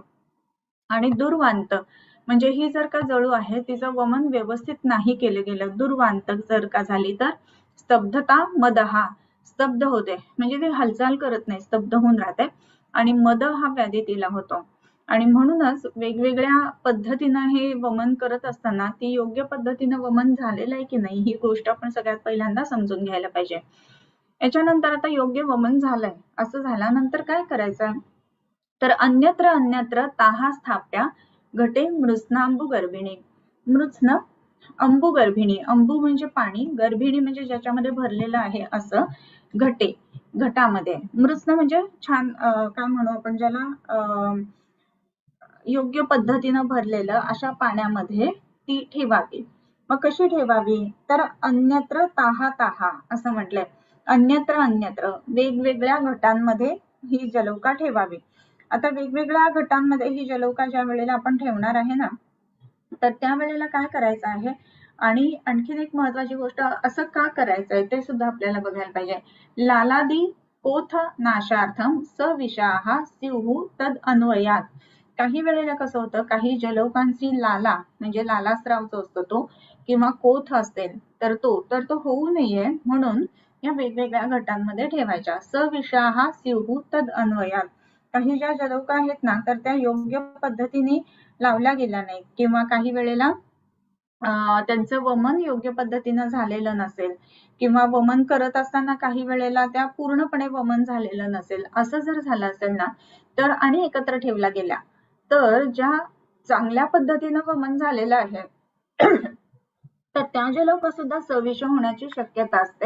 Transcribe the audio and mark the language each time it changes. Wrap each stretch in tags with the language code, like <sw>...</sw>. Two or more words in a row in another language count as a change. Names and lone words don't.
<mr>आणि दुर्वांत म्हणजे ही जर का जळू आहे तिचं वमन व्यवस्थित नाही केलं गेलं, दुर्वांत जर का झाली तर स्तब्धता मदहा, स्तब्ध होते म्हणजे ती हालचाल करत नाही, स्तब्ध होऊन राहते, आणि मद हा व्याधी तिला होतो. आणि म्हणूनच वेगवेगळ्या पद्धतीनं हे वमन करत असताना ती योग्य पद्धतीनं वमन झालेलं आहे की नाही ही गोष्ट आपण सगळ्यात पहिल्यांदा समजून घ्यायला पाहिजे. याच्यानंतर आता योग्य वमन झालंय असं झाल्यानंतर काय करायचं तर</mr> <sa>अन्यत्र अन्यत्र ताहा स्थाप्या घटे मृत्स्नांबु गर्भिणी. मृत्स्न अंबु गर्भिणी,</sa> <mr>अंबु म्हणजे पाणी, गर्भिणी म्हणजे ज्याच्यामध्ये भरलेलं आहे असं घटे, घटामध्ये. मृत्स्न म्हणजे छान काय म्हणू आपण ज्याला योग्य पद्धतीनं भरलेलं अशा पाण्यामध्ये ती ठेवावी. मग कशी ठेवावी तर अन्यत्र ताहा ताहा असं म्हटलंय, अन्यत्र अन्यत्र वेगवेगळ्या घटांमध्ये ही जलौका ठेवावी. आता वेगवेगळ्या घटांमध्ये ही जलौका ज्या वेळेला आपण ठेवणार आहे ना तर त्यावेळेला काय करायचं आहे, आणि आणखीन एक महत्वाची गोष्ट असं का करायचं आहे ते सुद्धा आपल्याला बघायला पाहिजे.</mr> <sa>लालादी पोथ नाशार्थम सविषाहा स्युः तद अन्वयात.</sa> <mr>काही वेळेला कसं होतं काही जलौकांची लाला म्हणजे लालास्राव जो असतो तो किंवा कोथ असेल तर तो होऊ नये म्हणून या वेगवेगळ्या घटांमध्ये ठेवायच्या.</mr> <sa>सविषाहा स्युः तद अन्वयात,</sa> <mr>काही ज्या जलौका आहेत ना तर त्या योग्य पद्धतीने लावल्या गेल्या नाहीत किंवा काही वेळेला त्यांचं वमन योग्य पद्धतीनं झालेलं नसेल किंवा वमन करत असताना काही वेळेला त्या पूर्णपणे वमन झालेलं नसेल, असं जर झालं असेल ना, तर आणि एकत्र ठेवल्या गेल्या, तर ज्या चांगल्या पद्धतीनं वमन झालेलं आहे तर त्या जलौका सुद्धा सविष होण्याची शक्यता असते.</mr>